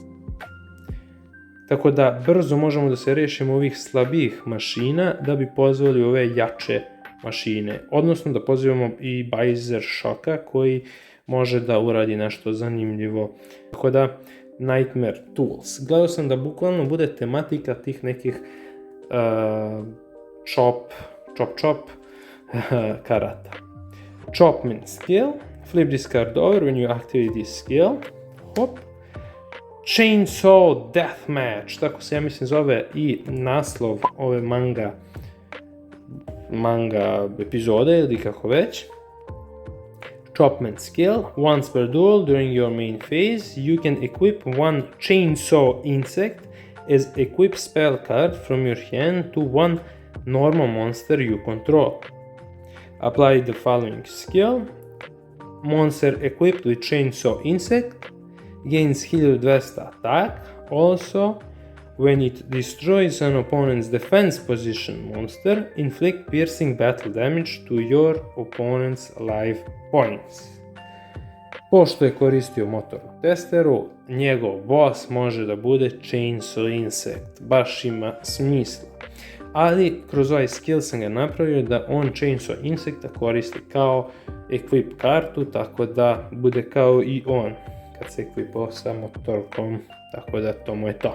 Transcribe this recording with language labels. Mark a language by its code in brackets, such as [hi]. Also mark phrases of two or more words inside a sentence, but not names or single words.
[sr] Tako da brzo možemo da se rešimo ovih slabijih mašina da bi pozvali ove jače mašine, odnosno da pozivamo i Bajzer Shocka koji može da uradi nešto zanimljivo. Tako da Nightmare Tools. Gledao sam da bukvalno bude tematika tih nekih chop karata. [en] Chopman skill. Flip this card over when you activate this skill. [sr] Hop. Chainsaw Deathmatch. Tako se ja mislim zove i naslov ove manga epizode ili kako već. [en] Chopman skill. Once per duel during your main phase, you can equip one chainsaw insect as equip spell card from your hand to one normal monster you control. Apply the following skill. Monster equipped with chainsaw insect gains 1200 attack. Also, when it destroys an opponent's defense position monster, inflict piercing battle damage to your opponent's life points. [sr] Pošto je koristio motornu testeru, njegov boss može da bude Chainsaw Insect. Baš ima smisla. Ali kroz ovaj skill sam ga napravio da on Chainsaw Insecta koristi kao equip kartu, tako da bude kao i on kad se ekvipao sa motorkom, tako da to mu je to.